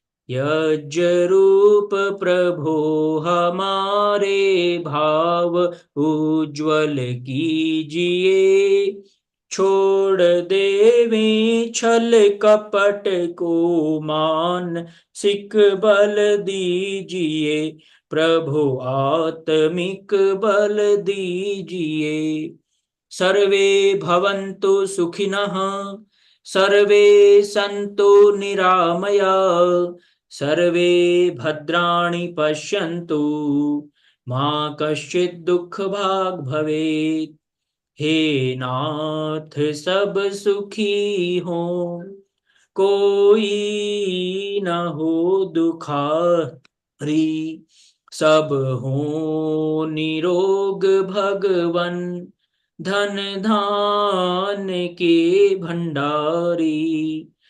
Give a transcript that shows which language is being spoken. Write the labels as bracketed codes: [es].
[hi] यज्ञ रूप प्रभो हमारे भाव उज्ज्वल कीजिए, छोड़ देवे छल कपट को मान सिक बल दीजिए। प्रभु आत्मिक बल दीजिए। [sa] सर्वे भवन्तु सुखिनः, सर्वे सन्तु निरामया, सर्वे भद्राणि पश्यन्तु, मा कश्चित् दुःखभाग् भवेत्। [hi] हे नाथ सब सुखी हो, कोई न हो दुखारी, सब हो निरोग भगवन, धन धान के भंडारी।